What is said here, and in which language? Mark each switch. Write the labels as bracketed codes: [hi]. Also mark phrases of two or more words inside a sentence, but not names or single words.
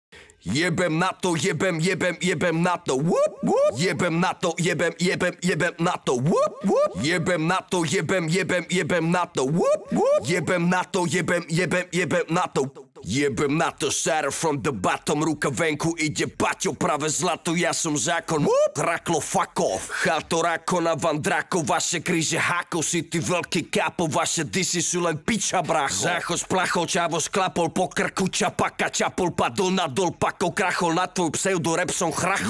[sk] Jebem na to, jebem na to, [en] whoop, whoop. [sk] Jebem na to, jebem na to, [en] whoop, whoop. [sk] Jebem na to, jebem na to, [en] whoop, whoop. [sk] Jebem na to, jebem na to. Jebem na to, [en] shatter from the bottom. [sk] Ruka venku, ide Paťo, práve zlato, ja som zákon. [en] Raklo, fuck off. [sk] Chalto, rakona, vandráko, vaše kríže hákov. Si ty veľký kápo, vaše disy sú len piča, bracho. Zácho splachol, čavo sklapol, po krku čapaka, čapol, padol nadol, pakol, krachol, na tvoj pseudo-rap som chrachol.